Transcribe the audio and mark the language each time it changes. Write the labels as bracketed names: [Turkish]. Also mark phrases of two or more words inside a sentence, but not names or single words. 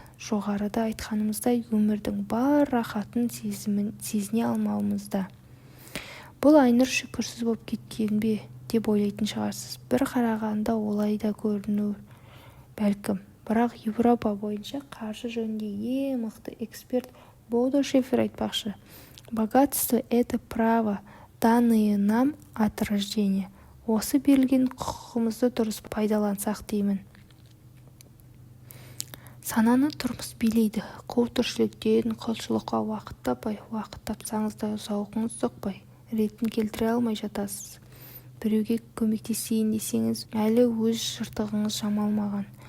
[Kazakh] Жоғарыда айтқанымыздай өмірдің бар рахатын сезіне алмауымызда. Бұл Айнұр шүкірсіз болып кеткен бе деп ойлайтын шығарсыз. Бір қарағанда олай да көріну бәлкім. Бірақ Европа бойынша қаржы жөнінде ең мықты эксперт Бодо Шефер айтпақшы: [Russian] богатство – это право, данное нам от рождения. [Kazakh] Осы берілген құқығымызды дұрыс пайдалансақ деймін. Сананы тұрмыс билейді. Қу тіршіліктен құлшылыққа уақыт тапсаңыз да зауқыңыз соқпай, ретін келтіре алмай жатасыз. Біреуге көмектесейін десеңіз, әлі өз жыртығыңыз жамалмаған.